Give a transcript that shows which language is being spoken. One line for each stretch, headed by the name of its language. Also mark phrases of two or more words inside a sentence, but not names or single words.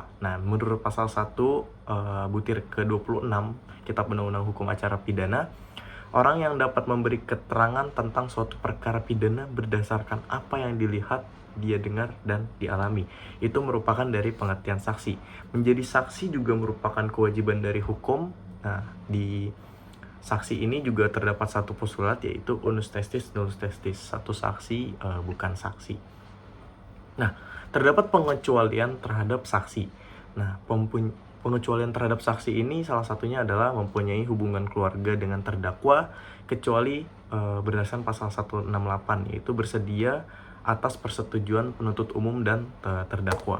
Indonesian: Nah, menurut pasal 1 butir ke-26 Kitab Undang-Undang Hukum Acara Pidana, orang yang dapat memberi keterangan tentang suatu perkara pidana berdasarkan apa yang dilihat, dia dengar, dan dialami. Itu merupakan dari pengertian saksi. Menjadi saksi juga merupakan kewajiban dari hukum. Nah, di saksi ini juga terdapat satu postulat, yaitu
Latin: unus testis nullus testis,
Indonesian: satu saksi bukan saksi. Nah, terdapat pengecualian terhadap saksi. Nah, pengecualian terhadap saksi ini salah satunya adalah mempunyai hubungan keluarga dengan terdakwa, kecuali berdasarkan pasal 168, yaitu bersedia atas persetujuan penuntut umum dan terdakwa.